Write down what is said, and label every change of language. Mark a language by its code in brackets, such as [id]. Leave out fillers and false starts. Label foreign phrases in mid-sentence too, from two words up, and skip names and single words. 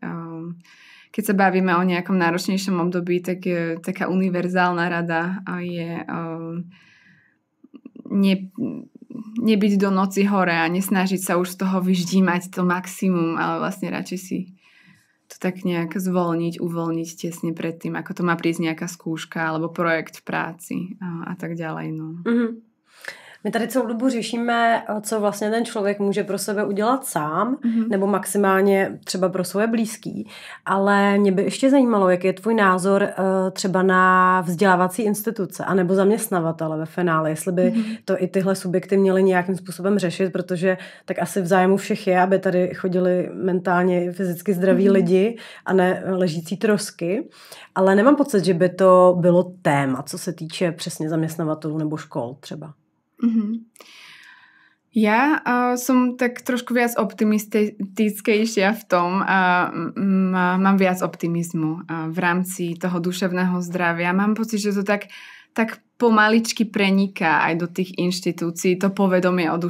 [sk] Keď sa bavíme o nejakom náročnejšom období, tak taká univerzálna rada je nebyť do noci hore a nesnažiť sa už z toho vyždímať to maximum, ale vlastne radšej si to tak nejak zvolniť, uvoľniť tesne predtým, ako to má prísť nejaká skúška alebo projekt v práci a tak ďalej. No. [cs] My tady celou dobu řešíme, co vlastně ten člověk může pro sebe udělat sám, nebo maximálně třeba pro svoje blízký. Ale mě by ještě zajímalo, jaký je tvůj názor třeba na vzdělávací instituce anebo zaměstnavatele ve finále, jestli by to i tyhle subjekty měly nějakým způsobem řešit, protože tak asi v zájmu všech je, aby tady chodili mentálně i fyzicky zdraví lidi a ne ležící trosky. Ale nemám pocit, že by to bylo téma, co se týče přesně zaměstnavatelů nebo škol třeba. [sk] Ja som tak trošku viac optimistickejšia v tom a mám viac optimizmu v rámci toho duševného zdravia. Mám pocit, že to tak pomaličky preniká aj do tých inštitúcií, to povedomie o